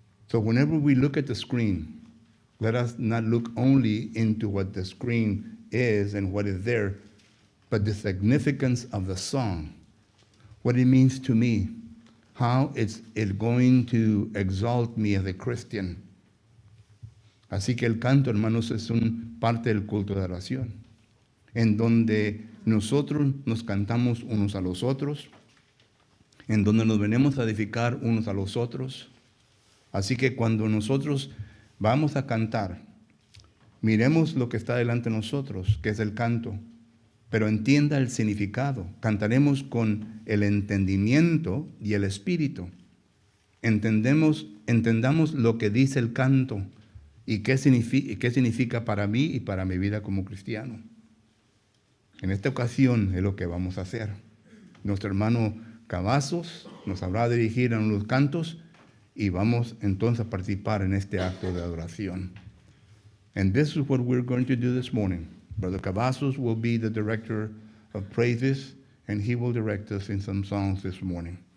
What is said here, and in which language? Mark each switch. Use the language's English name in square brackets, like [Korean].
[English] So whenever we look at the screen, let us not look only into what the screen is and what is there, but the significance of the song, what it means to me, how it's going to exalt me as a Christian. [Spanish] Así que el canto, hermanos, es parte del culto de oración, en donde nosotros nos cantamos unos a los otros, en donde nos venimos a edificar unos a los otros. Así que cuando nosotros vamos a cantar, miremos lo que está delante de nosotros, que es el canto, pero entienda el significado. Cantaremos con el entendimiento y el espíritu. Entendamos lo que dice el canto y qué significa para mí y para mi vida como cristiano. En esta ocasión es lo que vamos a hacer. Nuestro hermano Cavazos nos habrá dirigir en los cantos y vamos entonces a participar en este acto de adoración. [English] And this is what we're going to do this morning. Brother Cavazos will be the director of praises, and he will direct us in some songs this morning.